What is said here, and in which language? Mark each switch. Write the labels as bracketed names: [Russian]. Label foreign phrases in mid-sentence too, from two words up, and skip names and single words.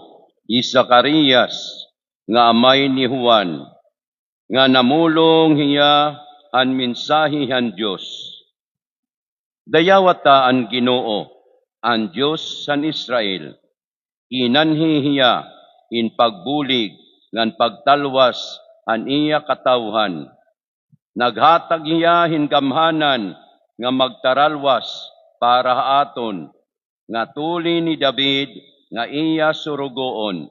[Waray] ni Zacarias, nga amay ni Juan, nga namulong hiya han mensahe han Dios. Dayawata ang Ginoo, ang Dios san Israel, inanhi hiya in pagbulig ngan pagtalwas an iya katawhan. Naghatag hiya hingamhanan nga magtaralwas para aton, nga tuli ni David nga iya surugoon.